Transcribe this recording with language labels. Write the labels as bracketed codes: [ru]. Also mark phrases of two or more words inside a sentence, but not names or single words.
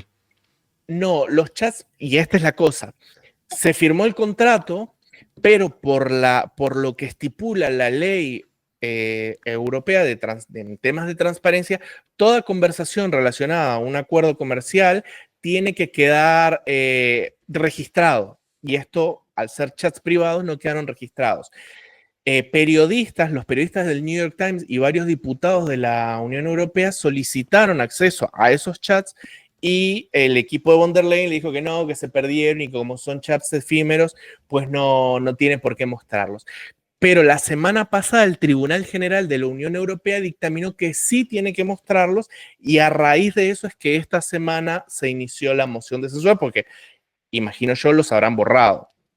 [es] No, los chats, y esta es la cosa, se firmó el contrato, pero por lo que estipula la ley europea de temas de transparencia, toda conversación relacionada a un acuerdo comercial tiene que quedar registrado. Y esto, al ser chats privados, no quedaron registrados. Los periodistas del New York Times y varios diputados de la Unión Europea solicitaron acceso a esos chats y el equipo de von der Leyen le dijo que no, que se perdieron y como son chats efímeros, pues no tiene por qué mostrarlos. Pero la semana pasada el Tribunal General de la Unión Europea dictaminó que sí tiene que mostrarlos y a raíz de eso es que esta semana se inició la moción de censura porque imagino yo los habrán borrado.